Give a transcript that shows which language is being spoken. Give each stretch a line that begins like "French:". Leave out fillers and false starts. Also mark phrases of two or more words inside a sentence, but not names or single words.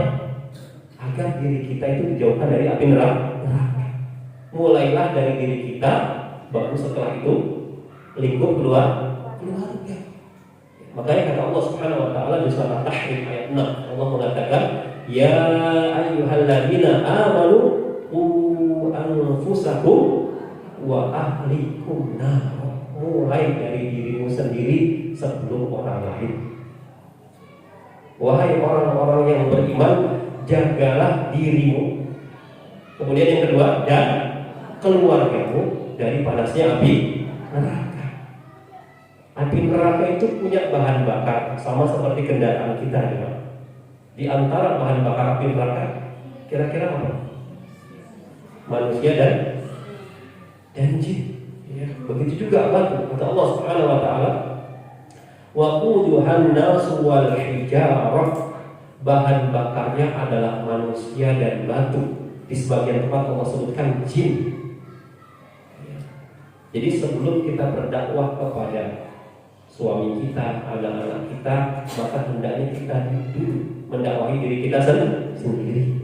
Indonesian: Agar diri kita itu dijauhkan dari api neraka. Mulailah dari diri kita, baru setelah itu lingkup keluarga. Makanya kata Allah
Arabic: سبحانه وتعالى
Indonesian: di surah At-Tahrim ayat 6, Allah mengatakan,
Arabic: يا أيها الذين آمنوا قوا أنفسكم وأهليكم نار.
Indonesian: Mulai dari dirimu sendiri sebelum orang lain. Wahai orang-orang yang beriman, jagalah dirimu. Kemudian yang kedua, dan keluargamu dari panasnya api neraka. Api neraka itu punya bahan bakar sama seperti kendaraan kita ya. Di antara bahan bakar api neraka kira-kira apa? Manusia dan jin. Ya, begitu juga batu.
Arabic: Kata Allah سبحانه وتعالى, "وقودها الناس والحجارة."
Indonesian: Bahan bakarnya adalah manusia dan batu. Di sebagian tempat Allah sebutkan jin. Jadi sebelum kita berdakwah kepada suami kita, anak-anak kita, maka hendaknya kita dulu mendakwahi diri kita sendiri.